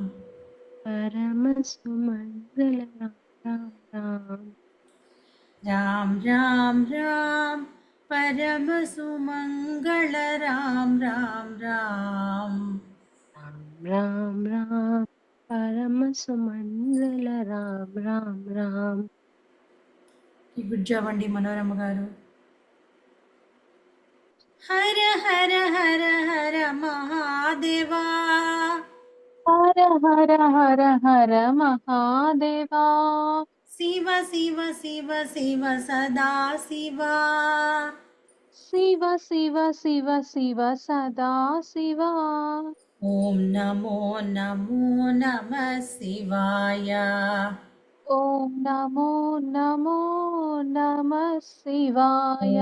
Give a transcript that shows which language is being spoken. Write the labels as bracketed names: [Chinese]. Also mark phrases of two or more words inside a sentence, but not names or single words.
[Hindi] परम सुमंगल राम राम राम राम राम राम। परम सुमंगल राम राम राम। राम राम राम परम सुमंगल राम राम राम [Telugu] గుడ్ జాబ్ అండి మనోరమ గారు. హర హర హర హర మహాదేవా. [Hindi] हर हर हर हर महादेवा [Telugu] శివ శివ శివ శివ సదా శివా. [Hindi] शिव शिव शिव शिव सदा शिवा [Sanskrit] ॐ नमो नमो नम शिवाय. ॐ नमो नमो नमः शिवाय